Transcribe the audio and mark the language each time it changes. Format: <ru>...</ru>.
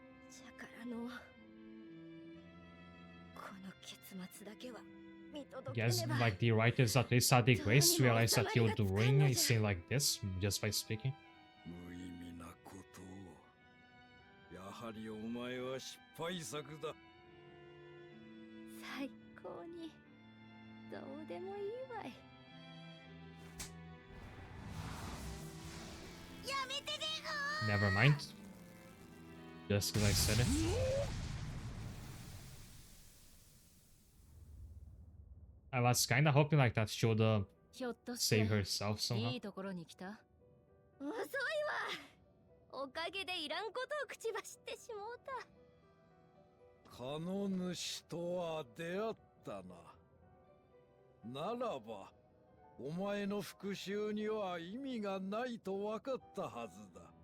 <ja>じゃからのこの結末だけは見届け</ja> <en>Guess</en> <ja>ねば。</ja> <en>like the writers at least had the grace to realize that you're doing a scene like this just by speaking.</en> <ja>無意味なことを。やはりお前は失敗作だ。最高にどうでもいいわい。やめてでご</ja> <en>Never mind. Just because I said it. I was kinda hoping like that she would</en> <ja>ひょっとして</ja> <en>save herself somehow.</en> <ja>いいところに来た。遅いわ。おかげでいらんことを口走ってしもうた。カノ主とは出会ったな。ならばお前の復讐には意味がないと分かったはずだ。</ja>